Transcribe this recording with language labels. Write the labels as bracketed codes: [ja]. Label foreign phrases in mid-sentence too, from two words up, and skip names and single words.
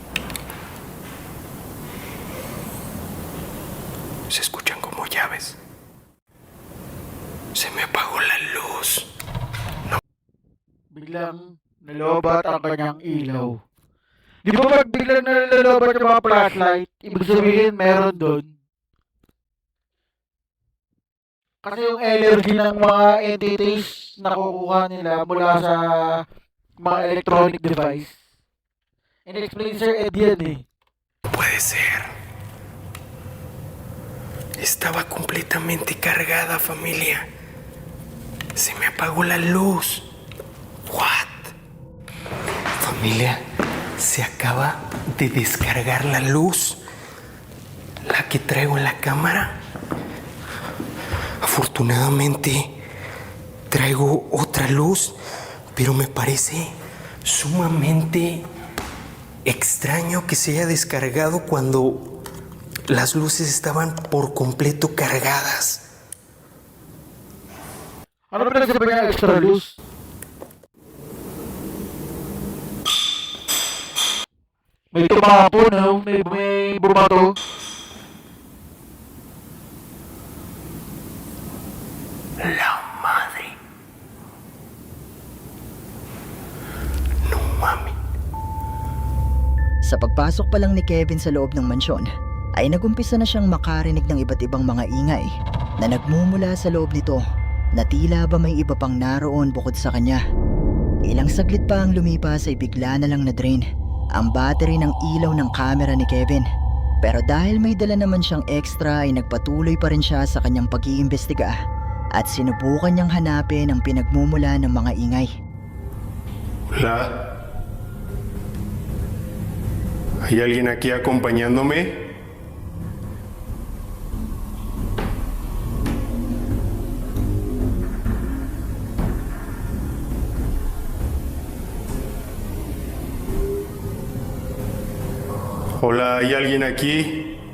[es] Se escuchan como llaves. Se me apagó la luz. [tl] Biglang nalobat ang kanyang ilaw. Di ba pag biglang nalalobat yung mga flashlight, ibig sabihin meron doon? Kasi yung energy ng mga entities na kukuha nila mula sa mga [en] electronic device. [tl] In-explain Sir Ed yan eh. [es] Puede ser. Estaba completamente cargada, familia. Se me apagó la luz. What? Familia, se acaba de descargar la luz. La que traigo en la cámara. Afortunadamente, traigo otra luz, pero me parece sumamente extraño que se haya descargado cuando las luces estaban por completo cargadas. [tl] Ano ba nagsabi niya extra luz? May tumapo no? May bumato. [es] La madre. No mami. [tl] Sa pagpasok pa lang ni Kevin sa loob ng mansyon, ay nagumpisa na siyang makarinig ng iba't ibang mga ingay na nagmumula sa loob nito na tila ba may iba pang naroon bukod sa kanya. Ilang saglit pa ang lumipas ay bigla na lang na-drain ang battery ng ilaw ng camera ni Kevin. Pero dahil may dala naman siyang extra ay nagpatuloy pa rin siya sa kanyang pag-iimbestiga at sinubukan niyang hanapin ang pinagmumula ng mga ingay. [es] Hola. ¿Hay alguien aquí acompañándome? Hola, ¿hay alguien aquí?